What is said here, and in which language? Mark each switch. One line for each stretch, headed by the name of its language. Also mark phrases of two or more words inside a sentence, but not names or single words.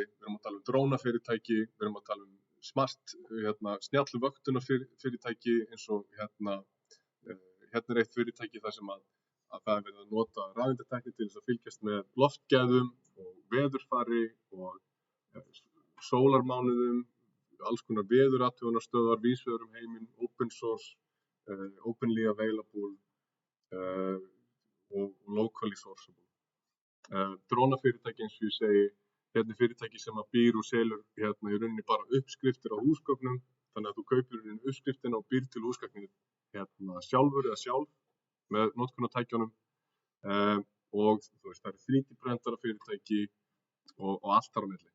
Icelandic: Við erum að tala drónafyrirtæki, við erum að tala smart snjallu vöktunarfyrirtæki eins og hérna eitt fyrirtæki þar sem að það er verið að nota rafeindatækni til þess að fylgjast með loftgæðum og veðurfari og sólarmánuðum, alls konar veðurathugunarstöðvar víðs vegar um heiminn,
English: open source, openly available og locally sourceable.
Icelandic: Drónafyrirtæki eins og ég segi, hérna fyrirtæki sem að býr og selur í rauninni bara uppskriftir á húsgögnum, þannig að þú kaupir í rauninni uppskriftina og býr til húsgagnið sjálfur eða sjálf með notkunartækjunum, og þú veist, það eru 3D-prentara fyrirtæki og allt þar á milli.